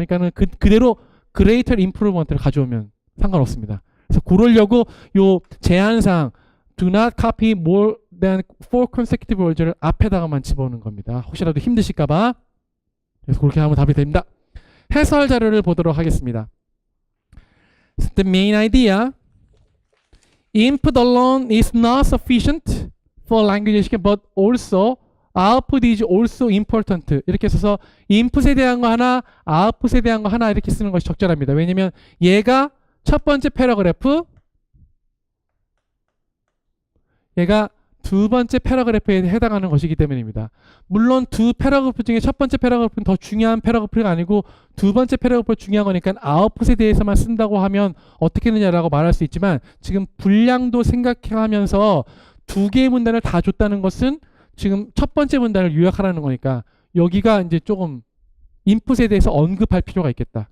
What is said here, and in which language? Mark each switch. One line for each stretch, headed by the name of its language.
Korean: 그러니까는 그대로 greater improvement 를 가져오면 상관없습니다. 그래서 그러려고 요 제한사항 do not copy more than 4 consecutive words 를 앞에다가만 집어넣는 겁니다. 혹시라도 힘드실까봐. 그래서 그렇게 하면 답이 됩니다. 해설 자료를 보도록 하겠습니다.
English: The main idea, input alone is not sufficient for language education, but also output is also important.
Korean: 이렇게 써서 input에 대한 거 하나, output에 대한 거 하나 이렇게 쓰는 것이 적절합니다. 왜냐면 얘가 첫 번째 패러그래프, 얘가 두 번째 패러그래프에 해당하는 것이기 때문입니다. 물론 두 패러그래프 중에 첫 번째 패러그래프는 더 중요한 패러그래프가 아니고 두 번째 패러그래프가 중요한 거니까 아웃풋에 대해서만 쓴다고 하면 어떻게 되느냐라고 말할 수 있지만 지금 분량도 생각하면서 두 개의 문단을 다 줬다는 것은 지금 첫 번째 문단을 요약하라는 거니까 여기가 이제 조금 인풋에 대해서 언급할 필요가 있겠다.